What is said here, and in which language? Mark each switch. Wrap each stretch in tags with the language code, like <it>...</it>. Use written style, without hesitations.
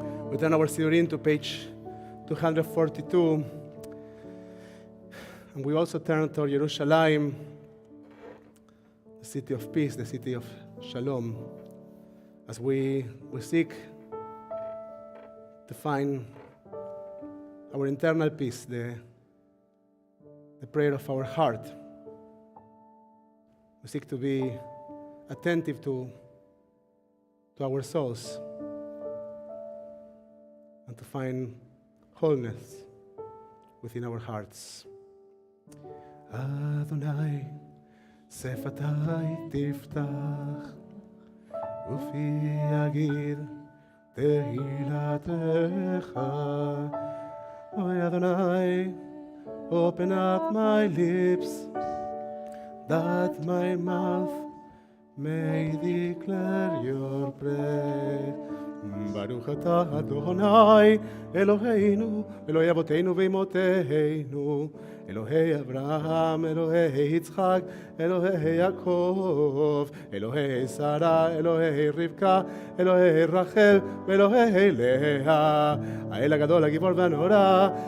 <en>We turn our Sidurim to page 242, and we also turn to Jerusalem, the city of peace, the city of Shalom, as we seek to find our internal peace, the prayer of our heart. We seek to be attentive to our souls, and to find wholeness within our hearts.</en> <he>Adonai, שפתי תפתח, ופי יגיד תהילתך.</he> <en>Oh Adonai, open up my lips, that my mouth may declare your praise.</en> <he>ברוך אתה אדוני אלוהינו, אלוהי אבותינו ואמותינו, אלוהי אברהם, אלוהי יצחק, אלוהי יעקב, אלוהי שרה, אלוהי רבקה, אלוהי רחל ואלוהי לאה, האל הגדול הגיבור והנורא,</he>